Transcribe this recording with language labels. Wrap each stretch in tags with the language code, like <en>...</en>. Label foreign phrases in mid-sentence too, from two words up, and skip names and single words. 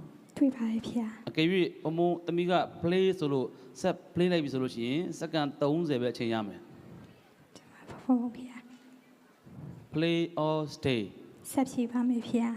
<my>။တွေ့ပါရဲ့ဗျာ ။အကယ်၍ဘုံဘုံတမိက play ဆိုလို့ဆက် play လိုက်ပြီဆိုလို့ရှိရင်စက္ကန့်30ပဲအချိန်ရမယ် ။ဘုံဗျာ</my> <en>။ play or stay</en> <my>ဆက်ဖြေပါမယ်ဗျာ</my>